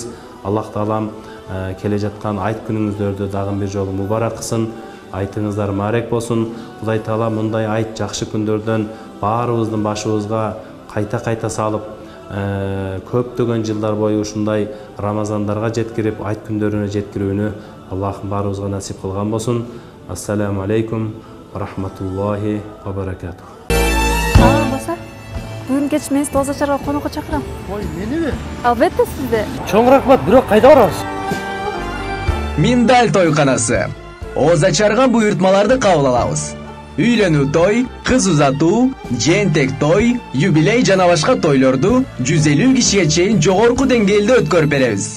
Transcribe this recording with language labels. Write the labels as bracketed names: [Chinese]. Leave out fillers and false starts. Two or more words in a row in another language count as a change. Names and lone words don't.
[Kyrgyz] Аллах таалам келе жаткан айт күнүңүздөрдү дагы бир жолу мубарак кылсын. Айтыңыздар маарек болсун. Кудай таала мындай айт жакшы күндөрдөн баарыбыздын башыбызга кайта салып, көптөгөн жылдар бою ушундай Рамазандарга жеткирип, айт күндөрүнө жеткирүүнү Аллахым баарыбызга насип кылган болсун. [Arabic] السلام عليكم ورحمة الله وبركاته. [Kyrgyz] Болса, бүгүн кеч мен Тоз Ачарга конокко чакырам. Ой, мениби? Албетте сизди. Чоң рахмат, бирок кайда барабыз? Миндаль тойканасы. Оз ачарган буйртмаларды кабыл алабыз. Үйлөнүү той, кыз узатуу, жентек той, юбилей жана башка тойлорду 150 кишиге чейин жогорку деңгээлде өткөрүп беребиз.